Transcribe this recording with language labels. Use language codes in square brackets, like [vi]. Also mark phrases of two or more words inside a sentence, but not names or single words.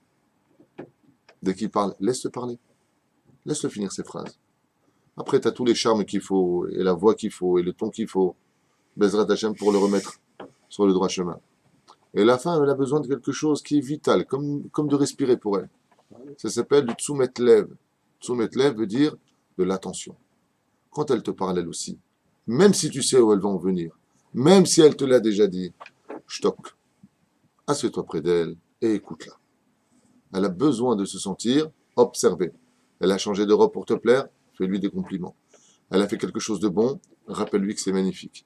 [fr] Dès qu'il parle, laisse-le parler. Laisse-le finir ses phrases. Après, tu as tous les charmes qu'il faut, et la voix qu'il faut, et le ton qu'il faut, [he] בעזרת השם, [fr] pour le remettre sur le droit chemin. Et la femme, elle a besoin de quelque chose qui est vital, comme de respirer pour elle. Ça s'appelle du [he] תשומת לב. תשומת לב [fr] veut dire de l'attention. Quand elle te parle, elle aussi, même si tu sais où elle va en venir, même si elle te l'a déjà dit, stock, assieds-toi près d'elle et écoute-la. Elle a besoin de se sentir observée. Elle a changé de robe pour te plaire, fais-lui des compliments. Elle a fait quelque chose de bon, rappelle-lui que c'est magnifique.